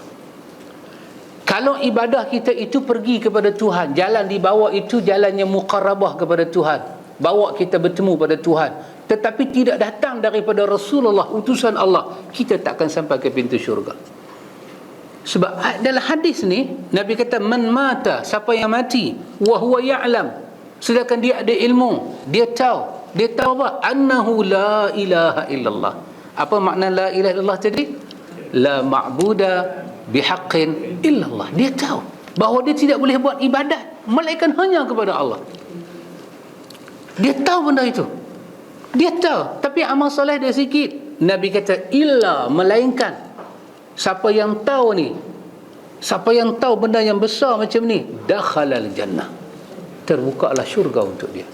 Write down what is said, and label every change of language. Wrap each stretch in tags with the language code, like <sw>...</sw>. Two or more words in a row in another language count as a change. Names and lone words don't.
<ms>Kalau ibadah kita itu pergi kepada Tuhan, jalan di bawah itu jalan yang muqarrabah kepada Tuhan, bawa kita bertemu pada Tuhan, tetapi tidak datang daripada Rasulullah, utusan Allah, kita tak akan sampai ke pintu syurga. Sebab dalam hadis ni Nabi kata,</ms> <ar>من مات,</ar> <ms>siapa yang mati,</ms> <ar>وهو يعلم,</ar> <ms>sedangkan dia ada ilmu, dia tahu apa?</ms> <ar>أنه لا إله إلا الله.</ar> <ms>Apa makna</ms> <ar>لا إله إلا الله tadi? لا معبود بحق إلا الله.</ar> <ms>Dia tahu bahawa dia tidak boleh buat ibadat melainkan hanya kepada Allah. Dia tahu benda itu. Dia tahu, tapi amal soleh dia sikit. Nabi kata illa, melainkan. Siapa yang tahu ni, siapa yang tahu benda yang besar macam ni,</ms> <ar>دخل الجنة,</ar> <ms>terbukalah syurga untuk dia.</ms>